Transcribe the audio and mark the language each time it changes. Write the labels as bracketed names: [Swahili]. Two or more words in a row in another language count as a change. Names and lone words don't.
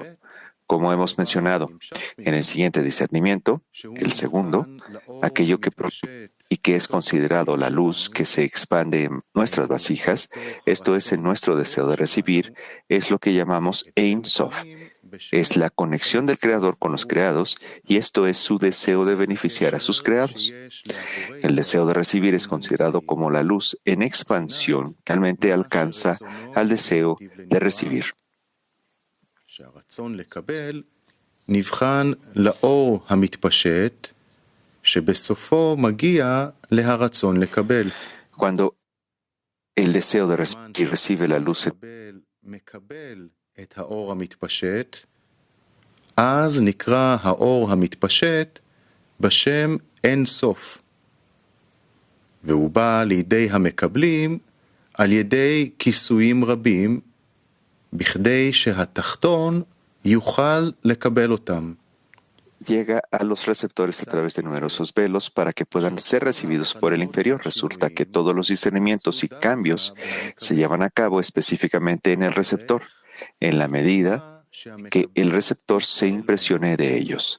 [Spanish] Como hemos mencionado, en el siguiente discernimiento, el segundo, aquello que proviene y que es considerado la luz que se expande en nuestras vasijas, esto es en nuestro deseo de recibir, es lo que llamamos [Hebrew] אין סוף. [Spanish] Es la conexión del Creador con los creados y esto es su deseo de beneficiar a sus creados. El deseo de recibir es considerado como la luz en expansión que realmente alcanza al deseo de recibir. [Hebrew] שהרצון לקבל נבחן לאור המתפשט שבסופו מגיע להרצון לקבל. [Spanish] Cuando el deseo de recibir recibe la luz [Hebrew] מקבל את האור המתפשט, אז נקרא האור המתפשט בשם אין סוף. והוא בא לידי המקבלים על ידי כיסויים רבים בכדי שהתחתון יוכל לקבל אותם. [Spanish] Llega a los receptores a través de numerosos velos para que puedan ser recibidos por el inferior. Resulta que todos los discernimientos y cambios se llevan a cabo específicamente en el receptor, en la medida que el receptor se impresione de ellos.